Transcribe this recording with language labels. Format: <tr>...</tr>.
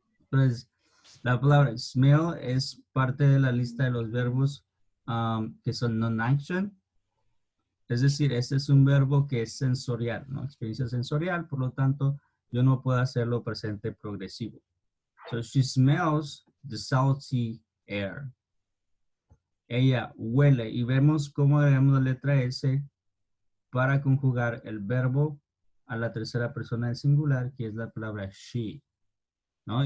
<es>Pues la palabra smell es parte de la lista de los verbos que son non-action. Es decir, este es un verbo que es sensorial, ¿no? Experiencia sensorial, por lo tanto, yo no puedo hacerlo presente progresivo.</es> <en>So she smells the salty air.</en> <es>Ella huele y vemos cómo agregamos la letra S para conjugar el verbo a la tercera persona del singular, que es la palabra she, ¿no?</es>